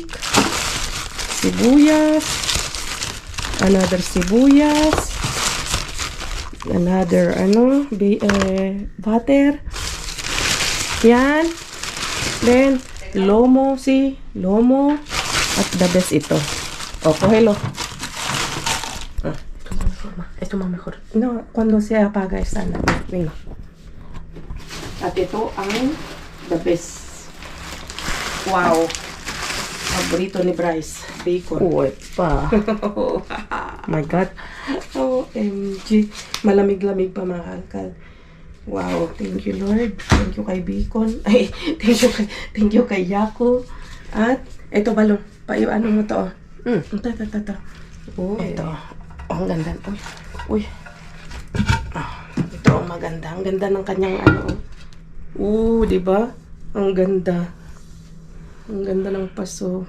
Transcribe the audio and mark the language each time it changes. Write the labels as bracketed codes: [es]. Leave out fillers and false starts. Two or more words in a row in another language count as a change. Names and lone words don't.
[tl] Sibuyas. Another sibuyas. [en] Another, butter. [es] Yan. Then, lomo, lomo. [tl] At [en] the best [tl] ito. [es] O, cógelo. esto más mejor. No, cuando se apaga esa na. Venga. [tl] At ito ang [en] the best. [tl] Wow. Paborito ni Bryce. Bacon. Uy, pa. [en] My God. OMG. [tl] Malamig-lamig pa, mga kalkal. [en] Wow. Thank you, Lord. Thank you kay Bacon. [tl] Ay, [en] thank you [tl] kay Yako. At, ito balong. Ano mo to? Ito. Ito. Ang ganda. Uy. Ito ang maganda. Ang ganda ng kanyang di ba? Ang ganda. Ang ganda ng paso.